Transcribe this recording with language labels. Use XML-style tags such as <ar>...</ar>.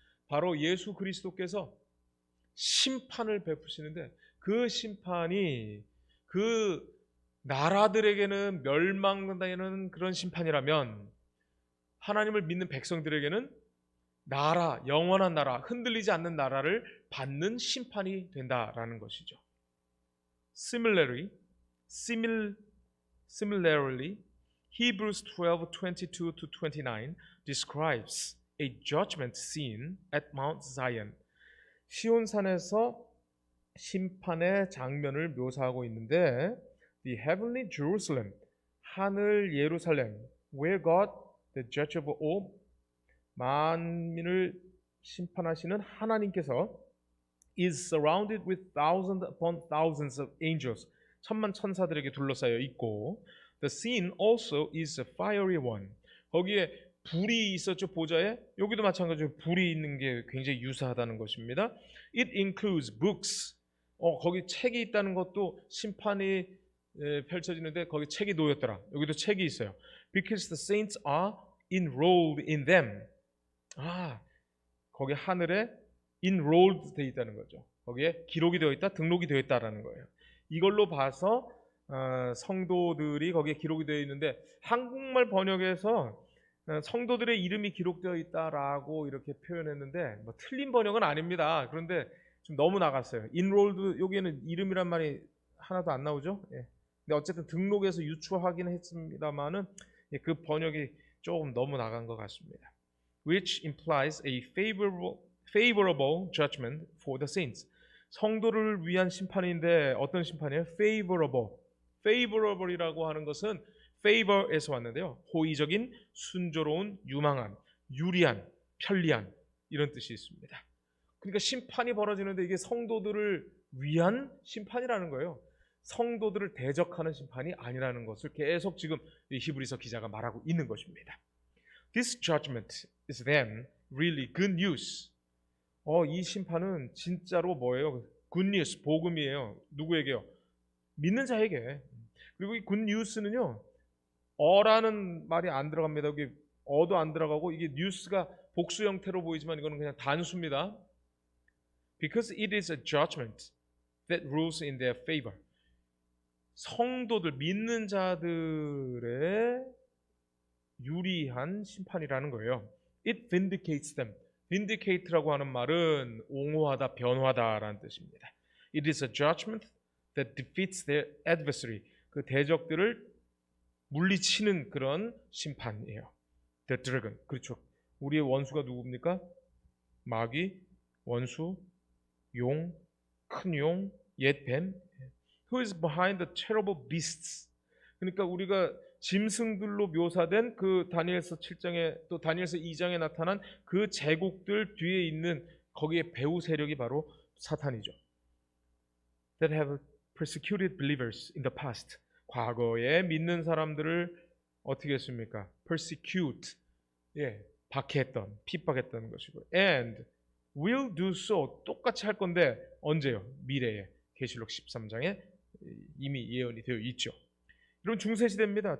<ko>바로 예수 그리스도께서 심판을 베푸시는데 그 심판이 그 나라들에게는 멸망되는 그런 심판이라면 하나님을 믿는 백성들에게는 나라, 영원한 나라, 흔들리지 않는 나라를 받는 심판이 된다라는 것이죠.</ko> <en>Similarly, Hebrews 12:22-29 describes a judgment scene at Mount Zion.</en> <ko>시온산에서 심판의 장면을 묘사하고 있는데</ko> <en>the heavenly Jerusalem,</en> <ko>하늘 예루살렘,</ko> <en>where God, the judge of all,</en> <ko>만민을 심판하시는 하나님께서</ko> <en>is surrounded with thousands upon thousands of angels,</en> <ko>천만 천사들에게 둘러싸여 있고</ko> <en>the scene also is a fiery one.</en> <ko>거기에 불이 있었죠. 보좌에. 여기도 마찬가지로 불이 있는 게 굉장히 유사하다는 것입니다.</ko> <en>It includes books.</en> <ko>거기 책이 있다는 것도 심판이 펼쳐지는데 거기 책이 놓였더라. 여기도 책이 있어요.</ko> <en>Because the saints are enrolled in them.</en> <ko>거기 하늘에 enrolled 되어 있다는 거죠. 거기에 기록이 되어 있다, 등록이 되어 있다라는 거예요. 이걸로 봐서 성도들이 거기에 기록이 되어 있는데 한국말 번역에서 성도들의 이름이 기록되어 있다라고 이렇게 표현했는데 뭐 틀린 번역은 아닙니다. 그런데 좀 너무 나갔어요. enrolled 여기에는 이름이란 말이 하나도 안 나오죠. 예. 근데 어쨌든 등록에서 유추하긴 했습니다만은 예, 그 번역이 조금 너무 나간 것 같습니다.</ko> <en>Which implies a favorable judgment for the saints.</en> <ko>성도를 위한 심판인데 어떤 심판이에요? favorable이라고 하는 것은 favor에서 왔는데요. 호의적인, 순조로운, 유망한, 유리한, 편리한 이런 뜻이 있습니다. 그러니까 심판이 벌어지는데 이게 성도들을 위한 심판이라는 거예요. 성도들을 대적하는 심판이 아니라는 것을 계속 지금 히브리서 기자가 말하고 있는 것입니다.</ko> <en>This judgment is then really good news.</en> <ko>이 심판은 진짜로 뭐예요? good news, 복음이에요. 누구에게요? 믿는 자에게. 그리고 이 good news는요, 어라는 말이 안 들어갑니다. 여기 어도 안 들어가고 이게 news가 복수 형태로 보이지만 이거는 그냥 단수입니다.</ko> <en>Because it is a judgment that rules in their favor.</en> <ko>성도들, 믿는 자들의 유리한 심판이라는 거예요.</ko> <en>It vindicates them.</en> <ko>vindicate라고 하는 말은 옹호하다, 변호하다라는 뜻입니다.</ko> <en>It is a judgment that defeats their adversary.</en> <ko>그 대적들을 물리치는 그런 심판이에요.</ko> <en>The dragon. 그렇죠.</en> <ko>우리의 원수가 누굽니까? 마귀, 원수, 용, 큰 용, 옛 뱀.</ko> <en>Who is behind the terrible beasts?</en> <ko>그러니까 우리가 짐승들로 묘사된 그 다니엘서 7장에 또 다니엘서 2장에 나타난 그 제국들 뒤에 있는 거기에 배후 세력이 바로 사탄이죠.</ko> <en>That have persecuted believers in the past.</en> <ko>과거에 믿는 사람들을 어떻게 했습니까?</ko> <en>persecute.</en> <ko>예, 박해했던, 핍박했던 것이고.</ko> <en>and will do so.</en> <ko>똑같이 할 건데 언제요? 미래에. 계시록 13장에 이미 예언이 되어 있죠. 여러분 중세시대입니다.</ko>